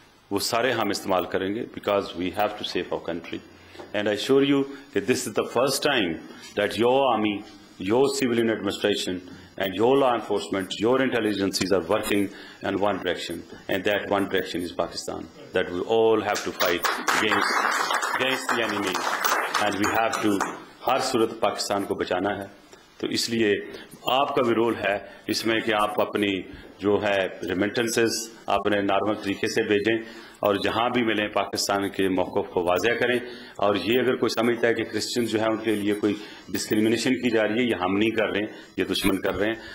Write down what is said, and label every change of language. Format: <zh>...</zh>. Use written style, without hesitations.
<hi>वो सारे हम इस्तेमाल करेंगे,</hi> <en>Because we have to save our country and I sure you कि this is the first time that your army, your civilian administration and your law enforcement, your intelligences are working in one direction, and that one direction is Pakistan. That we all have to fight against the enemy, and we have to</en> <hi>हर सूरत पाकिस्तान को बचाना है। तो इसलिए आपका भी role है इसमें कि आप अपनी जो है रेमिटेंसेस अपने नॉर्मल तरीके से भेजें और जहां भी मिलें पाकिस्तान के मौक़िफ़ को वाज़ेह करें। और ये अगर कोई समझता है कि क्रिश्चियन जो है उनके लिए कोई डिस्क्रिमिनेशन की जा रही है, ये हम नहीं कर रहे हैं, ये दुश्मन कर रहे हैं।</hi>